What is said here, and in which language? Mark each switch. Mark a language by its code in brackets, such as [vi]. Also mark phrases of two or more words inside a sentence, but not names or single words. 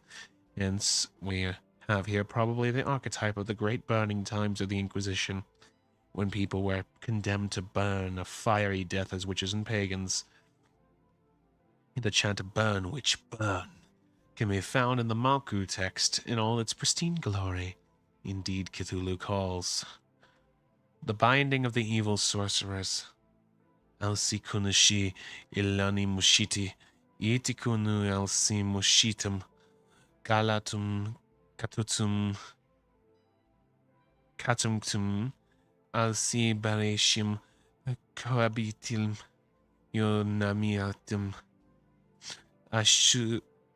[en] Hence, we have here probably the archetype of the great burning times of the Inquisition, when people were condemned to burn a fiery death as witches and pagans. The chant "burn, witch, burn" can be found in the Malku text in all its pristine glory. Indeed, Cthulhu calls. The binding of the evil sorcerers. [akk] Elsi kunushi ilani mushiti, itikunu elsi mushitum, galatum katutum, katumtum, alsi bareshim, cohabitim, yonamiatum, ashushu,